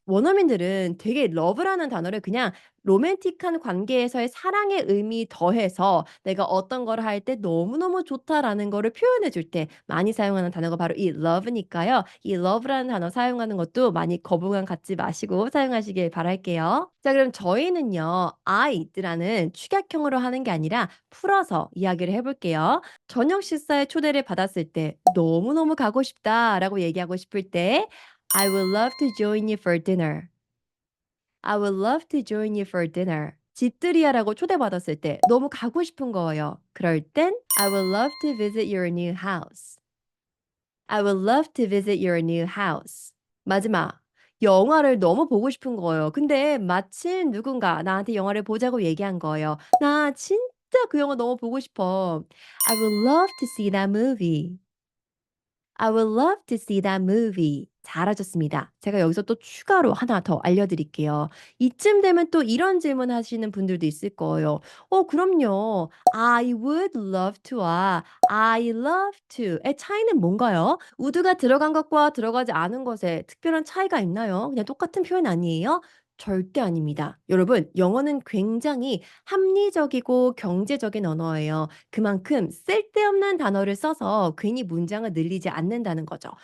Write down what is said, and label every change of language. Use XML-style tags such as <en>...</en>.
<ko>원어민들은 되게 love라는 단어를 그냥 로맨틱한 관계에서의 사랑의 의미 더해서 내가 어떤 걸 할 때 "너무너무 좋다."라는 거를 표현해 줄 때 많이 사용하는 단어가 바로 이 love니까요. 이 love라는 단어 사용하는 것도 많이 거부감 갖지 마시고 사용하시길 바랄게요. 자 그럼 저희는요. I'd라는 축약형으로 하는 게 아니라 풀어서 이야기를 해 볼게요. 저녁 식사에 초대를 받았을 때 "너무너무 가고 싶다."라고 얘기하고 싶을 때</ko> <en>"I would love to join you for dinner." I would love to join you for dinner.</en> <ko>집들이야라고 초대받았을 때 너무 가고 싶은 거예요. 그럴 땐</ko> <en>I would love to visit your new house. I would love to visit your new house.</en> <ko>마지막. 영화를 너무 보고 싶은 거예요. 근데 마침 누군가 나한테 영화를 보자고 얘기한 거예요. 나 진짜 그 영화 너무 보고 싶어.</ko> <en>I would love to see that movie. I would love to see that movie.</en> <ko>잘하셨습니다. 제가 여기서 또 추가로 하나 더 알려드릴게요. 이쯤 되면 또 이런 질문 하시는 분들도 있을 거예요. 그럼요. I would love to와 I love to의 차이는 뭔가요? would가 들어간 것과 들어가지 않은 것에 특별한 차이가 있나요? 그냥 똑같은 표현 아니에요? 절대 아닙니다. 여러분, 영어는 굉장히 합리적이고 경제적인 언어예요. 그만큼 쓸데없는 단어를 써서 괜히 문장을 늘리지 않는다는 거죠.</ko>